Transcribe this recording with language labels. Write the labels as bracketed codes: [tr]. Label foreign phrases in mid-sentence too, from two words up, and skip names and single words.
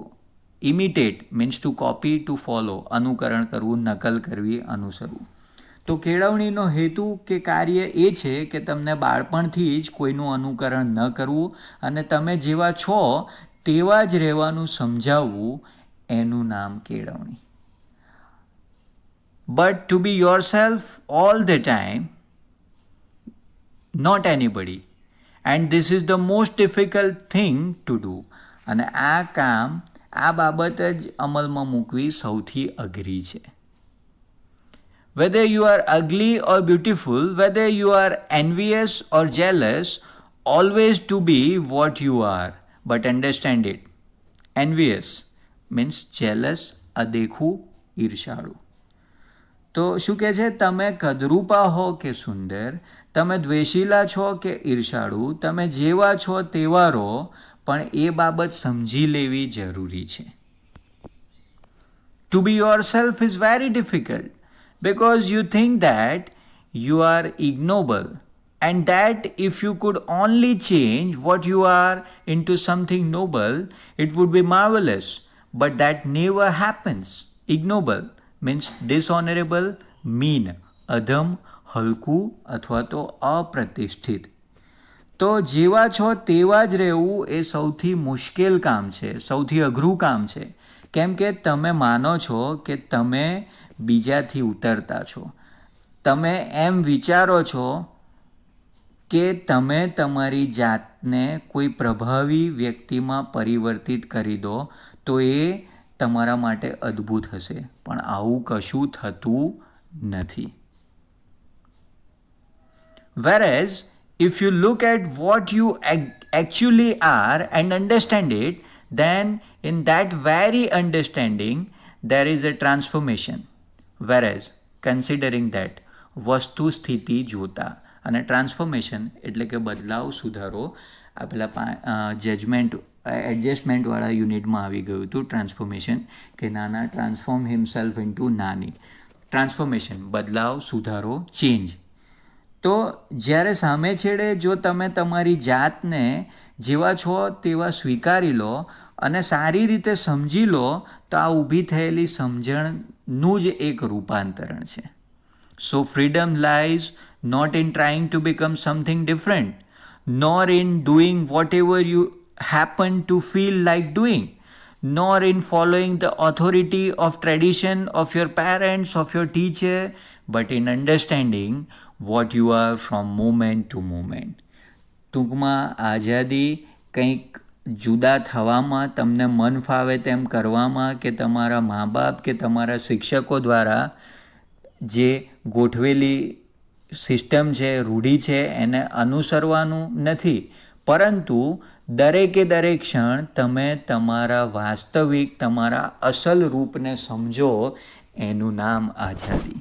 [en] imitate means to copy, to follow, [gu] અનુકરણ કરવું, નકલ કરવી, અનુસરવું. તો કેળવણીનો હેતુ કે કાર્ય એ છે કે તમને બાળપણથી જ કોઈનું અનુકરણ ન કરવું અને તમે જેવા છો તેવા જ રહેવાનું સમજાવવું, એનું નામ કેળવણી. [en] But to be yourself all the time, not anybody. And this is the most difficult thing to do. [gu] અને આ કામ, આ બાબત જ અમલમાં મૂકવી સૌથી અઘરી છે. [en] Whether you are ugly or beautiful, whether you are envious or jealous, always to be what you are. But understand it. Envious means jealous, [gu] અદેખું, ઈર્ષાળુ. તો શું કહે છે? તમે કદરૂપા હો કે સુંદર, તમે દ્વેષીલા છો કે ઈર્ષાળુ, તમે જેવા છો તેવા રહો, પણ એ બાબત સમજી લેવી જરૂરી છે. [en] To be yourself is very difficult because you think that you are ignoble and that if you could only change what you are into something noble, it would be marvelous. But that never happens. Ignoble means dishonorable, mean, [gu] અધમ, હલકું અથવા તો અપ્રતિષ્ઠિત. તો જેવા છો તેવા જ રહેવું એ સૌથી મુશ્કેલ કામ છે, સૌથી અઘરું કામ છે. કેમ કે તમે માનો છો કે તમે બીજાથી ઉતરતા છો. તમે એમ વિચારો છો કે તમે તમારી જાતને કોઈ પ્રભાવી વ્યક્તિમાં પરિવર્તિત કરી દો તો એ તમારા માટે અદ્ભુત હશે, પણ આવું કશું થતું નથી. [en] Whereas if you look at what you actually are and understand it, then in that very understanding there is a transformation. Whereas considering that, [gu] વસ્તુ સ્થિતિ જોતા, અને ટ્રાન્સફોર્મેશન એટલે કે બદલાવ, સુધારો, આ પેલા એડજસ્ટમેન્ટવાળા યુનિટમાં આવી ગયું હતું ટ્રાન્સફોર્મેશન, કે નાના [en] transform himself into [gu] નાની. ટ્રાન્સફોર્મેશન બદલાવ, સુધારો, ચેન્જ. તો જ્યારે સામે છેડે જો તમે તમારી જાતને જેવા છો તેવા સ્વીકારી લો અને સારી રીતે સમજી લો તો આ ઊભી થયેલી સમજણનું જ એક રૂપાંતરણ છે. [en] so freedom lies not in trying to become something different, nor in doing whatever you happen to feel like doing, nor in following the authority of tradition of your parents, of your teacher, but in understanding what you are from moment to moment. [gu] ટૂંકમાં આઝાદી કંઈક જુદા થવામાં, તમને મન ફાવે તેમ કરવામાં, કે તમારા મા બાપ કે તમારા શિક્ષકો દ્વારા જે ગોઠવેલી સિસ્ટમ છે, રૂઢિ છે, એને અનુસરવાનું નથી, પરંતુ દરેકે દરેક ક્ષણ તમે તમારા વાસ્તવિક, તમારા અસલ રૂપને સમજો, એનું નામ આઝાદી.